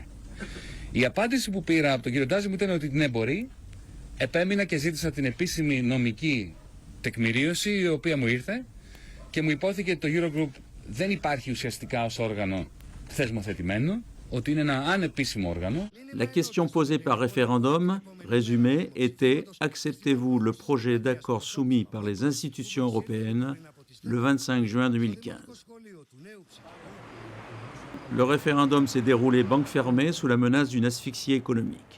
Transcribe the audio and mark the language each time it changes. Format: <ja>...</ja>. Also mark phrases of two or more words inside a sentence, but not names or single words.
<el>Η απάντηση που πήρα από τον κύριο Ντάιζελμπλουμ ήταν ότι ναι, μπορεί. Επέμεινα και ζήτησα την επίσημη νομική τεκμηρίωση, η οποία μου ήρθε και μου υπόθηκε ότι το Eurogroup δεν υπάρχει ουσιαστικά ως όργανο θεσμοθετημένο, ότι είναι ένα ανεπίσημο όργανο.</el> <fr>La question posée par référendum, résumée, était « Acceptez-vous le projet d'accord soumis par les institutions européennes le 25 juin 2015 ?» Le référendum s'est déroulé banque fermée sous la menace d'une asphyxie économique.</fr>